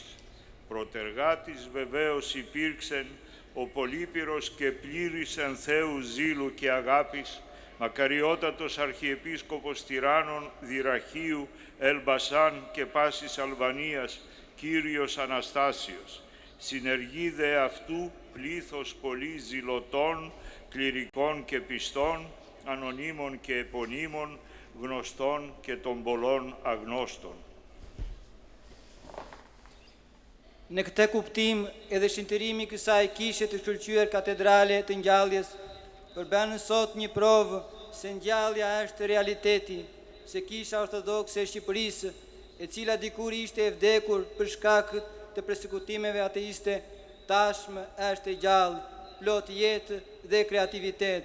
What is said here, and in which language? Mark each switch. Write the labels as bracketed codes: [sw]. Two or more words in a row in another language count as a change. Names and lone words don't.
[el] Πρωτεργάτης βεβαίως υπήρξεν ο πολύπειρος και πλήρης εν Θεού ζήλου και αγάπης Μακαριότατος Αρχιεπίσκοπος Τυράννων, Δυραχίου, Ελμπασάν και πάσης Αλβανίας, Κύριος Αναστάσιος. Συνεργεί δε αυτού πλήθος πολύ ζηλωτών, κληρικών και πιστών, ανωνύμων και επωνύμων, γνωστών και των πολλών αγνώστων. [sq] Në këtë kuptim, edhe shëntërimi i kësaj kishe të shkëlqyer katedrale të ngjalljes përbën sot një provë se ngjallja është realiteti, se kisha ortodokse e Shqipërisë, e cila dikur ishte e vdekur për shkak të përsekutimeve ateiste, tashmë është e gjallë, plot jetë dhe kreativitet.